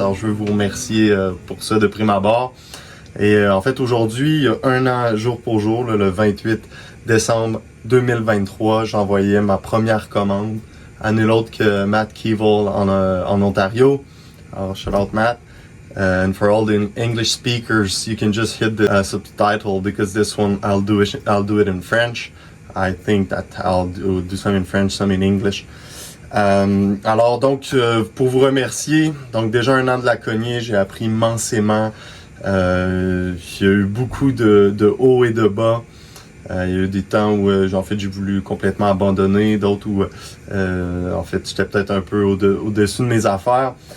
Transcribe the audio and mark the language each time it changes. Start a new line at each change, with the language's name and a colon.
French: Alors je veux vous remercier pour ça de prime abord. Et en fait aujourd'hui, il y a 1 an jour pour jour, le 28 décembre 2023, j'envoyais ma première commande à nul autre que Matt Keevil en Ontario.
English: Alors shout out Matt. And for all the English speakers, you can just hit the subtitle because this one I'll do it in French. I think that I'll do some in French, some in English.
French: Alors donc pour vous remercier, donc déjà 1 an de Laconia, j'ai appris immensément. Il y a eu beaucoup de hauts et de bas. Il y a eu des temps où j'ai voulu complètement abandonner, d'autres où en fait j'étais peut-être un peu au-dessus de mes affaires.